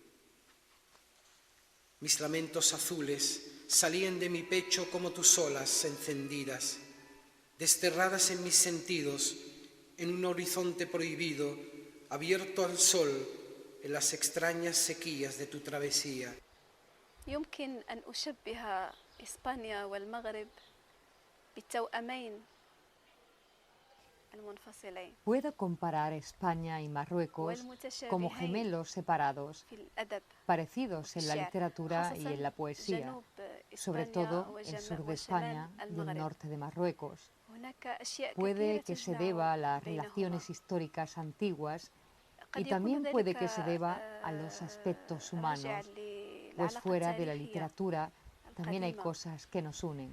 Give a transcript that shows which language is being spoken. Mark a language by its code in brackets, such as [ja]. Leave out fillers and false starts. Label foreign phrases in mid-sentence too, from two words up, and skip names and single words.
[es] Mis lamentos azules salían de mi pecho como tus olas encendidas. desterradas en mis sentidos, en un horizonte prohibido, abierto al sol en las extrañas sequías de tu travesía. [ar] يمكن أن أشبه إسبانيا والمغرب بالتوأمين المنفصلين. [es] Puedo comparar España y Marruecos como gemelos separados, parecidos en la literatura y en la poesía, sobre todo el sur de España y el norte de Marruecos. Puede que se deba a las relaciones históricas antiguas y también puede que se deba a los aspectos humanos, pues fuera de la literatura también hay cosas que nos unen.